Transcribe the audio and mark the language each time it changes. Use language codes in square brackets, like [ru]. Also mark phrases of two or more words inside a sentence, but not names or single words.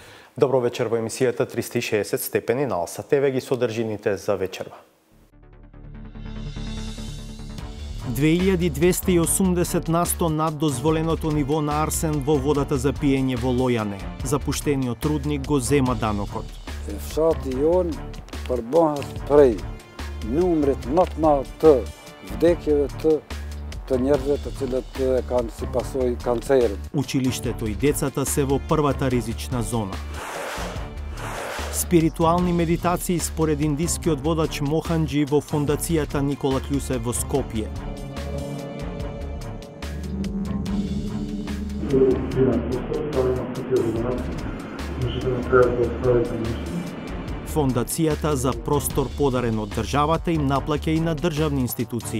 [mk] Добро вечер во емисијата 360 степени на Алса ТВ ги содржините за вечерва. 2280 на 100 над дозволеното ниво на арсен во водата за пиење во Лојане. Запуштениот рудник го зема данокот. [sq] Fshati jon përbohet prej numrit më të madh të vdekjeve të njerëzve të cilët kanë si pasojë kancerin. [mk] Училиштето и децата се во првата ризична зона. Спиритуални медитации според индискиот водач Моханджи во фондацијата Никола Клюсе во Скопје. Фондацијата за простор подарен од државата им наплаќа и на државни институции.